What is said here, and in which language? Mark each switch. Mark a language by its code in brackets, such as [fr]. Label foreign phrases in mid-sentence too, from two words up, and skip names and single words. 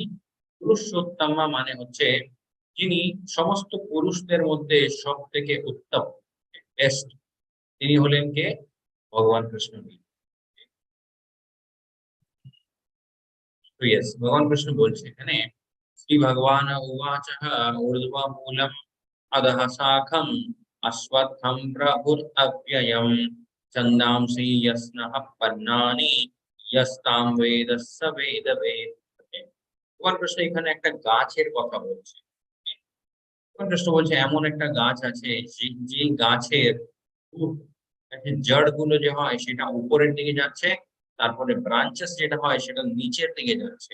[bn] পুরুষোত্তম মানে হচ্ছে যিনি সমস্ত পুরুষদের মধ্যে সব থেকে উত্তম, বেস্ট, তিনি হলেন কে? ভগবান কৃষ্ণ। তো ইয়েস, ভগবান কৃষ্ণ বলছে এখানে [sa] শ্রী ভগবান উবাচঃ ঊর্ধ্বমূলম अधः शाखम् अश्वत्थं प्रभुरव्ययम् छन्दांसि यस्नः पर्णानि यस्तां वेद स वेदवेद। [bn] ভগবান কৃষ্ণ এখানে একটা গাছের কথা বলছে। ভগবান কৃষ্ণ বলছে এমন একটা গাছ আছে যে গাছের জড় গুলো যে হয় সেটা উপরের দিকে যাচ্ছে, তারপরে ব্রাঞ্চেস যেটা হয় সেটা নিচের দিকে যাচ্ছে।